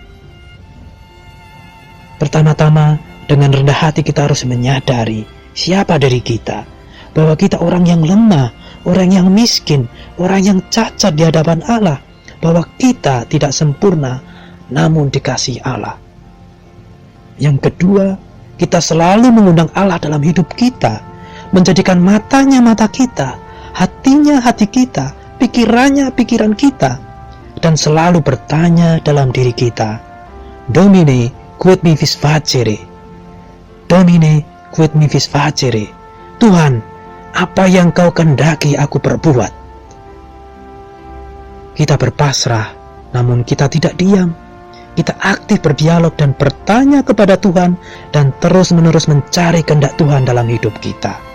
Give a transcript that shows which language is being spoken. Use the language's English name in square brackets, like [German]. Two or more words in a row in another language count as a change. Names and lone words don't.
[Indonesian] Pertama-tama, dengan rendah hati kita harus menyadari siapa diri kita, bahwa kita orang yang lemah, orang yang miskin, orang yang cacat di hadapan Allah, bahwa kita tidak sempurna namun dikasihi Allah. Yang kedua, kita selalu mengundang Allah dalam hidup kita, menjadikan matanya mata kita, hatinya hati kita, pikirannya pikiran kita, dan selalu bertanya dalam diri kita, [Latin] Domine, quid mi vis facere? Domine, quid mi vis facere? [Indonesian] Tuhan, apa yang kau kehendaki aku perbuat? Kita berpasrah, namun kita tidak diam. Kita aktif berdialog dan bertanya kepada Tuhan, dan terus-menerus mencari kehendak Tuhan dalam hidup kita.